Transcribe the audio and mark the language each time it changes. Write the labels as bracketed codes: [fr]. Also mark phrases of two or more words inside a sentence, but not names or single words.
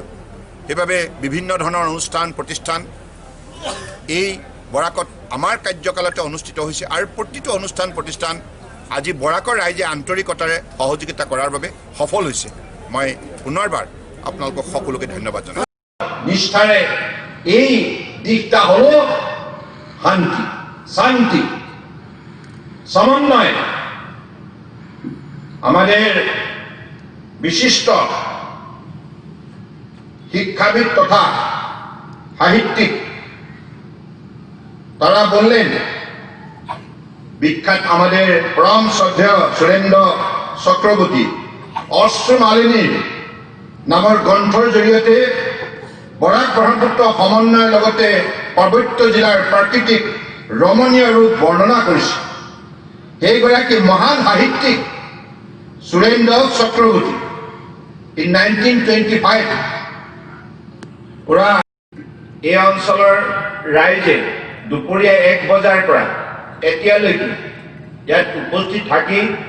[as] সেইবাবে বিভিন্ন ধৰণৰ অনুষ্ঠান প্ৰতিষ্ঠান এই বৰাকত আমাৰ কাৰ্যকালতে অনুষ্ঠিত হৈছে আৰু প্ৰতিটো অনুষ্ঠান প্ৰতিষ্ঠান আজি বৰাকৰ ৰাইজে আন্তৰিকতাৰে সহযোগিতা কৰাৰ বাবে সফল হৈছে। মই পুনৰবাৰ আপোনালোকক সকলোকে ধন্যবাদ জনাইছোঁ। নিষ্ঠাৰে এই দিকটা হল শান্তি, শান্তি, সমন্বয়। [bn] আমাদের বিশিষ্ট শিক্ষাবিদ তথা সাহিত্যিক তারা বললেন, বিখ্যাত আমাদের পরম শ্রদ্ধেয় সুরেন্দ্র চক্রবর্তী [as] অশ্ৰুমালিনীৰ নামৰ গ্ৰন্থৰ জৰিয়তে বৰাক ব্ৰহ্মপুত্ৰ সমন্বয়ৰ লগতে পাৰ্বত্য জিলাৰ প্ৰাকৃতিক ৰমণীয় ৰূপ বৰ্ণনা কৰিছে। সেইগৰাকী মহান সাহিত্যিক Surendra Chakraborty in 1925 পুরা এই অঞ্চলৰ ৰাইজে দুপৰীয়া 1 বজাৰ পৰা এতিয়ালৈকে ইয়াত উপস্থিত থাকি